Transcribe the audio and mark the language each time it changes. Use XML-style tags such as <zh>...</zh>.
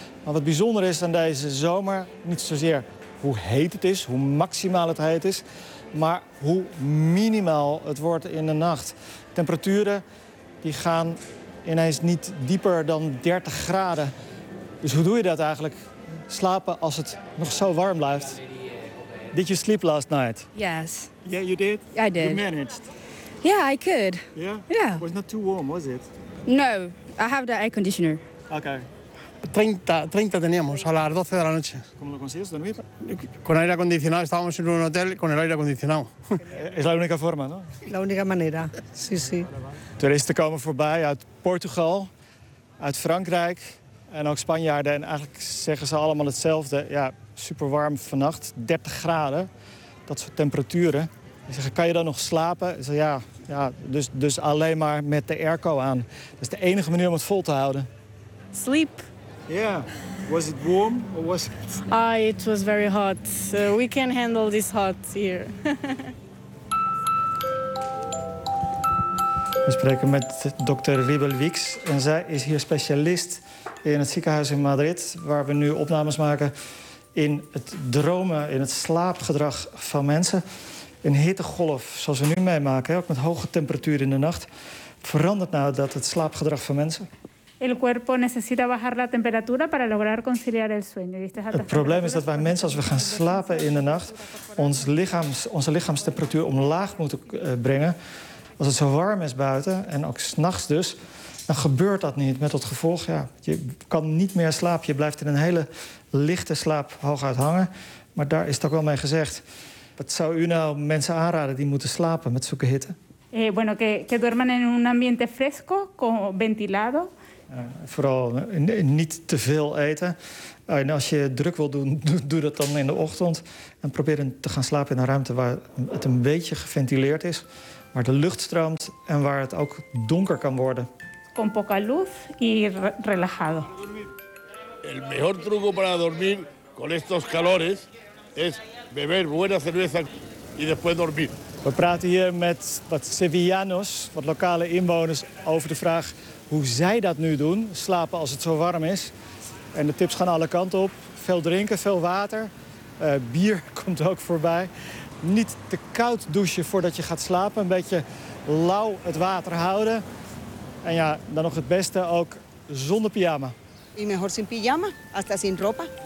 <nl>Maar wat bijzonder is aan deze zomer, niet zozeer hoe heet het is, hoe maximaal het heet is, maar hoe minimaal het wordt in de nacht. Temperaturen die gaan ineens niet dieper dan 30 graden. Dus hoe doe je dat eigenlijk? Slapen als het nog zo warm blijft?</nl> <en>Did you sleep last night? Yes. Yeah, you did? I did. You managed? Yeah, I could. Yeah? Yeah. It was not too warm, was it? No, I have the air conditioner. Okay.</en> <es>30 teníamos a las 12 de la noche. ¿Cómo lo consigues dormir? Con aire acondicionado. Estábamos en un hotel con el aire acondicionado. Es la única forma, ¿no? La única manera. Sí, sí.</es> <nl>Er is te komen voorbij uit Portugal, uit Frankrijk en ook Spanjaarden. En eigenlijk zeggen ze allemaal hetzelfde. Ja, super warm vannacht, 30 graden, dat soort temperaturen. Ze zeggen, kan je dan nog slapen? Ze zeggen, ja, dus alleen maar met de airco aan. Dat is de enige manier om het vol te houden.</nl> <en>Sleep. Ja, yeah. Was it warm or was it? It was very hot. So we can handle this hot here.</en> <nl>We spreken met dokter Ribel Wieks en zij is hier specialist in het ziekenhuis in Madrid, waar we nu opnames maken in het dromen, in het slaapgedrag van mensen. Een hittegolf, zoals we nu meemaken, ook met hoge temperatuur in de nacht, verandert nou dat het slaapgedrag van mensen?</nl> <es>El cuerpo necesita bajar la temperatura para lograr conciliar el sueño.</es> <nl>Het probleem is dat wij mensen, als we gaan slapen in de nacht, onze lichaamstemperatuur omlaag moeten brengen. Als het zo warm is buiten, en ook 's nachts dus, dan gebeurt dat niet. Met het gevolg, ja, je kan niet meer slapen. Je blijft in een hele lichte slaap hooguit hangen. Maar daar is het ook wel mee gezegd. Wat zou u nou mensen aanraden die moeten slapen met zulke hitte?</nl> <es>Bueno, que duerman en un ambiente fresco, ventilado.</es> <nl>Vooral niet te veel eten. En als je druk wil doen, doe dat dan in de ochtend. En probeer te gaan slapen in een ruimte waar het een beetje geventileerd is, waar de lucht stroomt en waar het ook donker kan worden.</nl> <es>Con poca luz y relajado. El mejor truco para dormir con estos calores es beber buena cerveza y después dormir.</es> <nl>We praten hier met wat Sevillanos, wat lokale inwoners, over de vraag hoe zij dat nu doen, slapen als het zo warm is. En de tips gaan alle kanten op. Veel drinken, veel water. Bier komt ook voorbij. Niet te koud douchen voordat je gaat slapen. Een beetje lauw het water houden. En ja, dan nog het beste ook zonder pyjama.</nl> <es>Y mejor sin pyjama, hasta sin ropa.</es>